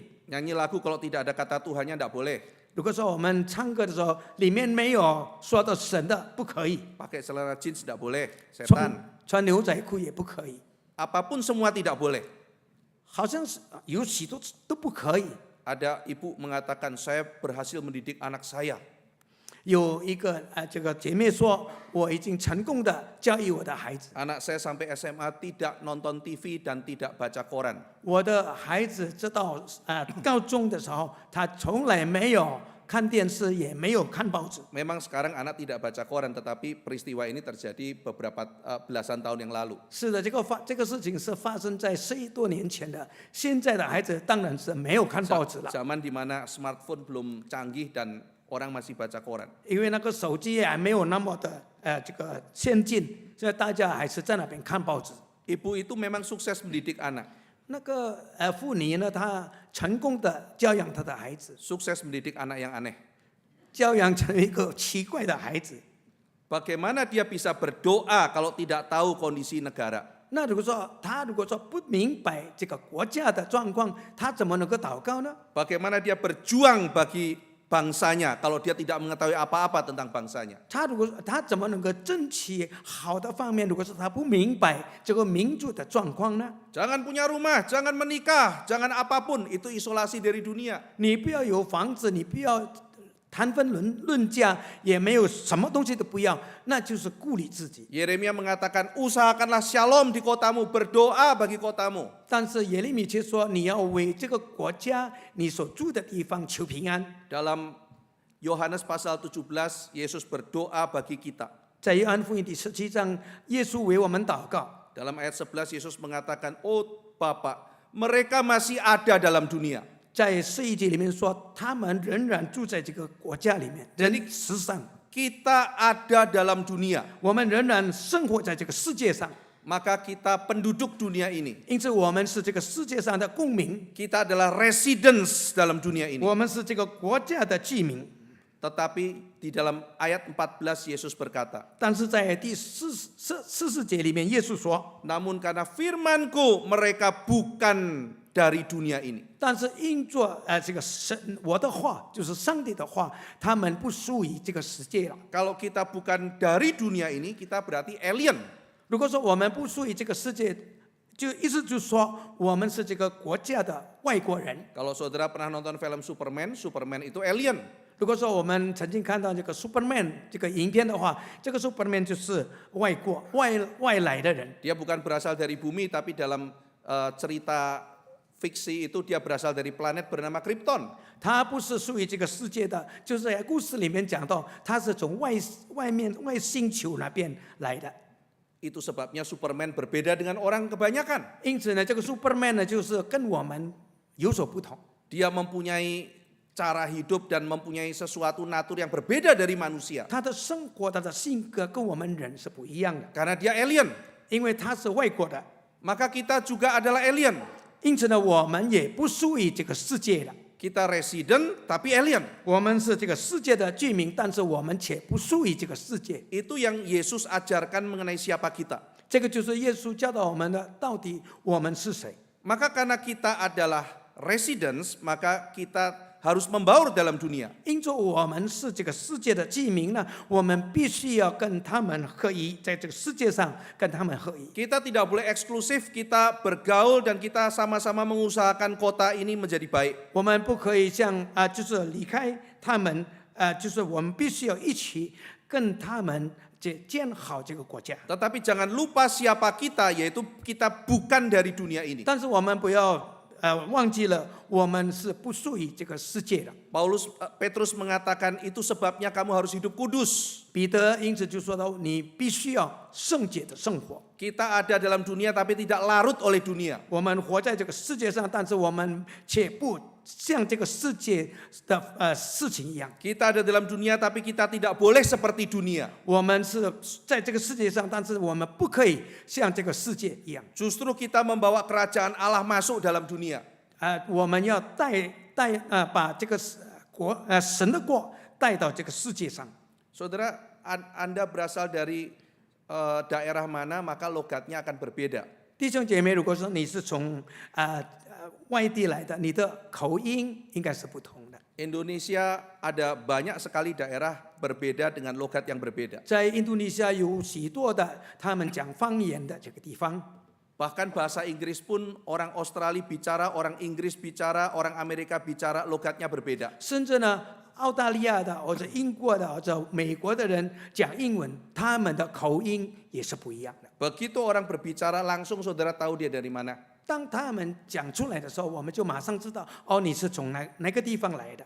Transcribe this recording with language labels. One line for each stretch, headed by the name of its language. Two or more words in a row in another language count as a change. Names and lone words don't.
Indonesian: Nyanyi lagu kalau tidak ada kata Tuhannya tidak boleh.
Chinese: 如果说我们唱歌的时候里面没有说到神的，不可以；
Indonesian: Pakai celana jeans tidak boleh, setan.
Chinese: 穿牛仔裤也不可以，
Indonesian: Apapun semua tidak boleh.
Chinese: 好像是有许多都不可以。
Indonesian: Ada ibu mengatakan, saya berhasil mendidik anak saya.
Chinese: 有一个这个姐妹说，我已经成功的教育我的孩子。
Indonesian: Anak saya sampai SMA tidak nonton TV dan tidak baca koran.
Chinese: 我的孩子直到高中的时候，他从来没有看电视，也没有看报纸。
Indonesian: Memang sekarang anak tidak baca koran, tetapi peristiwa ini terjadi beberapa belasan tahun yang lalu.
Chinese: 是的，这个事情是发生在10多年前的。现在的孩子当然是没有看报纸了，
Indonesian: Zaman di mana smartphone belum canggih dan orang masih baca koran.
Chinese: 因为那个手机还没有那么的这个先进，所以大家还是在那边看报纸。
Indonesian: Ibu itu memang sukses mendidik anak,
Chinese: 那个妇女呢，她成功的教养她的孩子，
Indonesian: sukses mendidik anak yang aneh.
Chinese: 教养成一个奇怪的孩子。
Indonesian: Bagaimana dia bisa berdoa kalau tidak tahu kondisi negara?
Chinese: 那如果说他不明白这个国家的状况，他怎么能够祷告呢？
Indonesian: Bagaimana dia berjuang bagi bangsanya kalau dia tidak mengetahui apa-apa tentang bangsanya?
Chinese: 他怎么能够争取好的方面？如果是他不明白这个民族的状况呢？
Indonesian: Jangan punya rumah, jangan menikah, jangan apapun, itu isolasi dari dunia.
Chinese: 你不要有房子，你不要谈婚论嫁，也没有什么东西都不要，那就是孤立自己。
Indonesian: Yeremia mengatakan, usahakanlah shalom di kotamu, berdoa bagi kotamu.
Chinese: 但是耶利米却说，你要为这个国家你所住的地方求平安。
Indonesian: Dalam Yohanes pasal 17, Yesus berdoa bagi kita.
Chinese: 在约翰福音第17章，耶稣为我们祷告。
Indonesian: Dalam ayat 11, Yesus mengatakan, oh Bapa, mereka masih ada dalam dunia.
Chinese: 在11节里面说，他们仍然住在这个国家里面，人世上，
Indonesian: Kita ada dalam dunia,
Chinese: 我们仍然生活在这个世界上，
Indonesian: maka kita penduduk dunia ini.
Chinese: 因此我们是这个世界上的公民，
Indonesian: Kita adalah residents dalam dunia ini.
Chinese: 我们是这个国家的居民。
Indonesian: Tetapi di dalam ayat 14 Yesus berkata,
Chinese: 但是在第40节里面，耶稣说，
Indonesian: namun karena firman-Ku mereka bukan dari dunia ini.
Chinese: 但是因着这个我的话，就是上帝的话，他们不属于这个世界了。
Indonesian: Kalau kita bukan dari dunia ini, kita berarti alien.
Chinese: 如果说我们不属于这个世界，就意思就是说，我们是这个国家的外国人。
Indonesian: Kalau saudara pernah nonton film Superman, Superman itu alien.
Chinese: 如果说我们曾经看到这个 Superman 这个影片的话，这个 Superman 就是外来的人。
Indonesian: Dia bukan berasal dari bumi, tapi dalam cerita fiksi itu dia berasal dari planet bernama Krypton.
Chinese: 他不是属于这个世界的，就是在故事里面讲到，他是从外星球那边来的。
Indonesian: Itu sebabnya Superman berbeda dengan orang kebanyakan.
Chinese: 因此呢，这个 Superman 呢，就是跟我们有所不同。
Indonesian: Dia mempunyai cara hidup dan mempunyai sesuatu natur yang berbeda dari manusia.
Chinese: 他的生活、他的性格跟我们人是不一样的，
Indonesian: Karena dia alien,
Chinese: 因为他是外国的。
Indonesian: maka kita juga adalah alien.
Chinese: 因此呢，我们也不属于这个世界了。
Indonesian: Kita resident tapi alien.
Chinese: 我们是这个世界的居民，但是我们且不属于这个世界。
Indonesian: Itu yang Yesus ajarkan mengenai siapa kita.
Chinese: 这个就是耶稣教导我们的，到底我们是谁？
Indonesian: Maka karena kita adalah residents, maka kita harus membaur dalam dunia.
Chinese: 因着我们是这个世界的居民呢，我们必须要跟他们合一，在这个世界上跟他们合一。
Indonesian: Kita tidak boleh eksklusif, kita bergaul dan kita sama-sama mengusahakan kota ini menjadi baik.
Chinese: 我们不可以像就是离开他们，就是我们必须要一起跟他们建好这个国家。
Indonesian: Tetapi jangan lupa siapa kita, yaitu kita bukan dari dunia ini.
Chinese: 但是我们不要忘记了，我们是不属于这个世界的。
Indonesian: Petrus mengatakan itu sebabnya kamu harus hidup kudus.
Chinese: 彼得因此就说到，你必须要圣洁的生活。
Indonesian: Kita ada dalam dunia tapi tidak larut oleh dunia.
Chinese: 我们活在这个世界上，但是我们却不像这个世界的事情一样。
Indonesian: Kita ada dalam dunia tapi kita tidak boleh seperti dunia.
Chinese: 我们是在这个世界上，但是我们不可以像这个世界一样。
Indonesian: Justru kita membawa kerajaan Allah masuk dalam dunia.
Chinese: 我们要把这个神的国带到这个世界上。
Indonesian: Saudara, Anda berasal dari daerah mana, maka logatnya akan berbeda.
Chinese: 弟兄姐妹，如果说你是从外地来的，你的口音应该是不同的。
Indonesian: Indonesia ada banyak sekali daerah berbeda dengan logat yang berbeda.
Chinese: 在印度尼西亚有许多的他们讲方言的这个地方，
Indonesian: Bahkan bahasa Inggris pun orang Australia bicara, orang Inggris bicara, orang Amerika bicara, logatnya berbeda.
Chinese: 甚至呢，澳大利亚的或者英国的或者美国的人讲英文，他们的口音也是不一样的。
Indonesian: Begitu orang berbicara langsung saudara tahu dia dari mana.
Chinese: 当他们讲出来的时候，我们就马上知道，哦，你是从哪个地方来的。